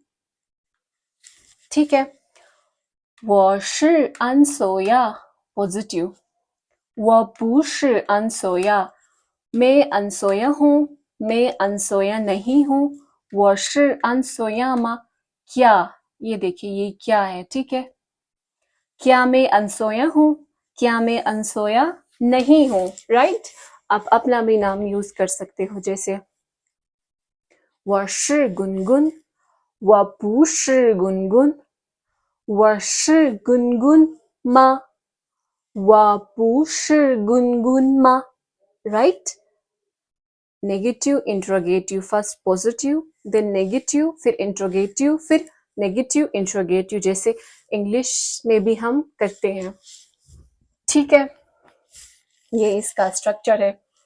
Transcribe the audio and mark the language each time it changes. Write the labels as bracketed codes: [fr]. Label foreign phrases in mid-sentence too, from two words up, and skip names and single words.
[hi] ठीक है। [zh] 我是 अनसोया [hi] पॉजिटिव, [zh] 我不是 अनसोया, [hi] मैं अनसोया हूं, मैं अनसोया नहीं हूं। [zh] 我是 अनसोया [hi] मा, क्या, ये देखिए ये क्या है? ठीक है। क्या मैं अनसोया हूं? क्या मैं अनसोया नहीं हूं? राइट। आप अपना भी नाम यूज कर सकते हो, जैसे [zh] 我是गुनगुन गुन, 我不是गुनगुन गुन, 我是गुनगुन मा, 我不是 गुनगुन मा। [hi] राइट। [en] negative interrogative, first positive then negative, [hi] फिर इंट्रोगेटिव, फिर [en] negative interrogative, [hi] जैसे इंग्लिश में भी हम करते हैं। ठीक है। ये इसका स्ट्रक्चर है।